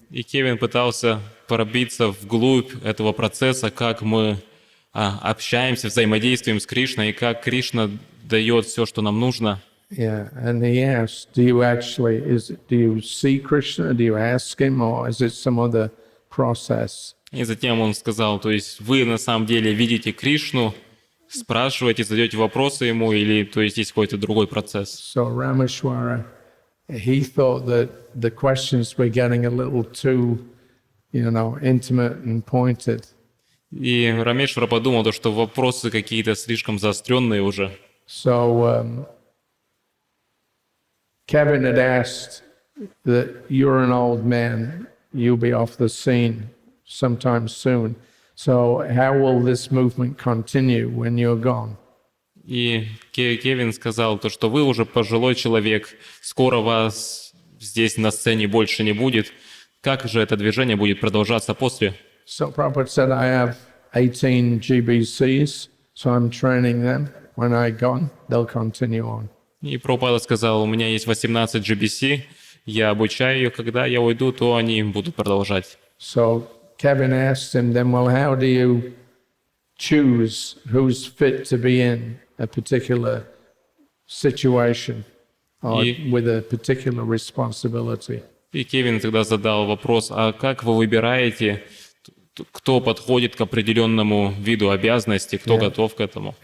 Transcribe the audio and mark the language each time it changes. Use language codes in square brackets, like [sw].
[ru] И Кевин пытался пробиться вглубь этого процесса, как мы общаемся, взаимодействуем с Кришной, и как Кришна дает все, что нам нужно. [en] Yeah, and he asked, do you see Krishna? Do you ask him, or is it some other process? [ru] И затем он сказал, то есть вы на самом деле видите Кришну, спрашиваете, задаете вопросы ему, или то есть какой-то другой процесс. [en] So Rameshwara, he thought that the questions were getting a little too, intimate and pointed. [ru] И Рамешвара подумал, что вопросы какие-то слишком заостренные уже. [en] So Kevin had asked that you're an old man, you'll be off the scene sometime soon. So how will this movement continue when you're gone? [ru] И Кевин сказал, что вы уже пожилой человек, скоро вас здесь на сцене больше не будет. Как же это движение будет продолжаться после? [en] So Prabhupada said, I have 18 GBCs, so I'm training them. When I gone, they'll continue on. [ru] И Прабхупада сказал, у меня есть 18 GBC, я обучаю ее, когда я уйду, то они будут продолжать. [en] So Kevin asked him then, well, how do you choose who's fit to be in a particular situation or with a particular responsibility? [ru] И Кевин тогда задал вопрос, а как вы выбираете, кто подходит к определенному виду обязанностей, кто готов к этому?